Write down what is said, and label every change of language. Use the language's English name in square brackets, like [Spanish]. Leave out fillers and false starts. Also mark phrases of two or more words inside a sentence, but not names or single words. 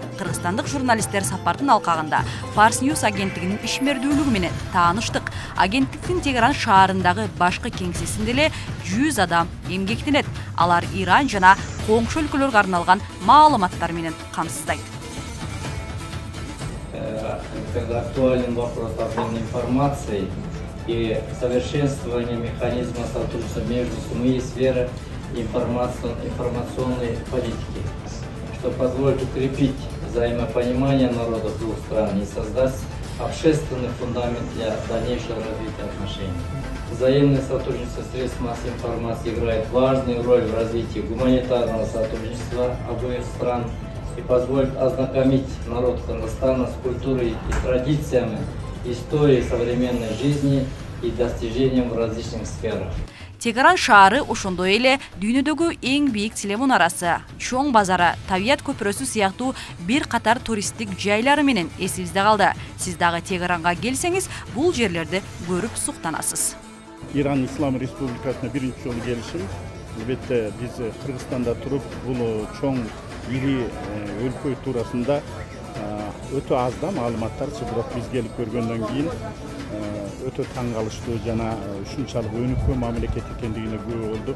[Kyrgyz] Кыргызстандык журналисттер сапардын алкагында Fars News агенттигинин ишмердүүлүгү менен тааныштык. Агенттиктин Тегеран шаарындагы башкы кеңсесинде эле 100 адам эмгектенет. Алар Иран жана коңшу өлкөлөргө арналган маалыматтар менен камсыздайт. [Russian] Когда актуален вопрос обмена информацией и совершенствование механизма сотрудничества между СМИ и сферой информационной политики, что позволит укрепить взаимопонимание народов двух стран и создать общественный фундамент для дальнейшего развития отношений. Взаимное сотрудничество средств массовой информации играет важную роль в развитии гуманитарного сотрудничества обоих стран и позволит ознакомить народ Кыргызстана с культурой и традициями, историей современной жизни и достижением в различных сферах. [Kyrgyz] Тегеран шаары ошондой эле дүйнөдөгү эң бийик телемунарасы, чоң базары, табият көпүрөсү сыяктуу бир катар туристтик жайлары менен эсибизде калды. Сиз дагы Тегеранга келсеңиз, бул жерлерди көрүп суктанасыз. Иран Ислам Республикасына биринчи жолу келишим. Албетте биз Кыргызстанда туруп, бул чоң ири өлкө туурасында өтө аз да маалыматтар, бирок биз келип көргөндөн кийин өтө таң калыштуу жана ушунчалык өнүккөн мамлекет экендигине күбө болдук.